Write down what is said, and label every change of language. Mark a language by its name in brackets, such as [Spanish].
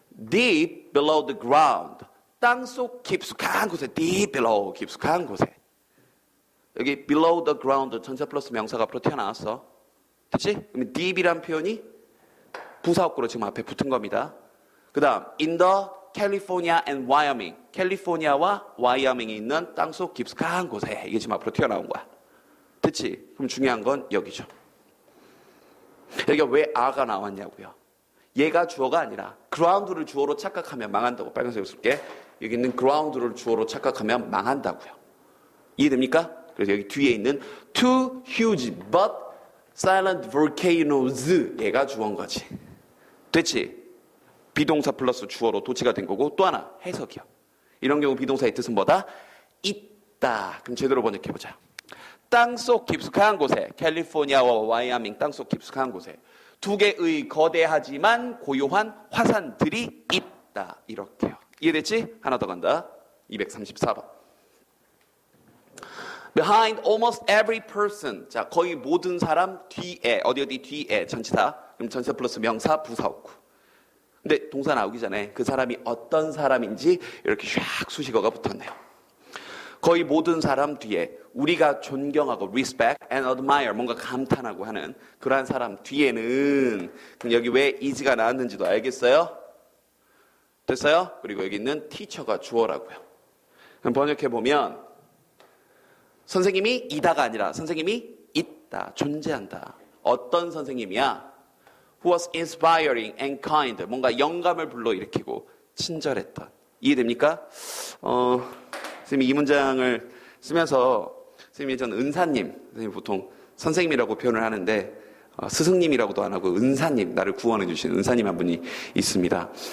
[English] Deep below the ground. [Korean] 땅속 깊숙한 곳에, deep below, 깊숙한 곳에. 여기 below the ground 전체 플러스 명사가 앞으로 튀어나왔어. 그치? 그러면 deep이란 표현이 부사어구로 지금 앞에 붙은 겁니다. 그 다음 [English] in the California and Wyoming. [Korean] 캘리포니아와 와이어밍이 있는 땅속 깊숙한 곳에. 이게 지금 앞으로 튀어나온 거야. 됐지? 그럼 중요한 건 여기죠. 여기가 왜 a가 나왔냐고요. 얘가 주어가 아니라 ground를 주어로 착각하면 망한다고. 빨간색으로 쓸게. 여기 있는 ground를 주어로 착각하면 망한다고요. 이해됩니까? 그래서 여기 뒤에 있는 [English] two huge but silent volcanoes. [Korean] 얘가 주어인 거지. 됐지? 비동사 플러스 주어로 도치가 된 거고 또 하나 해석이요. 이런 경우 비동사의 뜻은 뭐다? 있다. 그럼 제대로 번역해보자. 땅속 깊숙한 곳에 캘리포니아와 와이어밍 땅속 깊숙한 곳에 두 개의 거대하지만 고요한 화산들이 있다. 이렇게요. 이해됐지? 하나 더 간다. 234번. [English] Behind almost every person. [Korean] 자, 거의 모든 사람 뒤에 어디 뒤에 전치사. 그럼 전치사 플러스 명사 부사어구. 근데 동사 나오기 전에 그 사람이 어떤 사람인지 이렇게 샥 수식어가 붙었네요. 거의 모든 사람 뒤에 우리가 존경하고 [English] respect and admire [Korean] 뭔가 감탄하고 하는 그러한 사람 뒤에는 그럼 여기 왜 is가 나왔는지도 알겠어요? 됐어요? 그리고 여기 있는 teacher가 주어라고요. 그럼 번역해보면 선생님이 이다가 아니라 선생님이 있다, 존재한다. 어떤 선생님이야? [English] Who was inspiring and kind. [Korean] 뭔가 영감을 불러일으키고 친절했던. 이해됩니까? 선생님이 이 문장을 쓰면서 선생님이 저는 은사님, 선생님 보통 선생님이라고 표현을 하는데 스승님이라고도 안 하고 은사님, 나를 구원해 주신 은사님 한 분이 있습니다.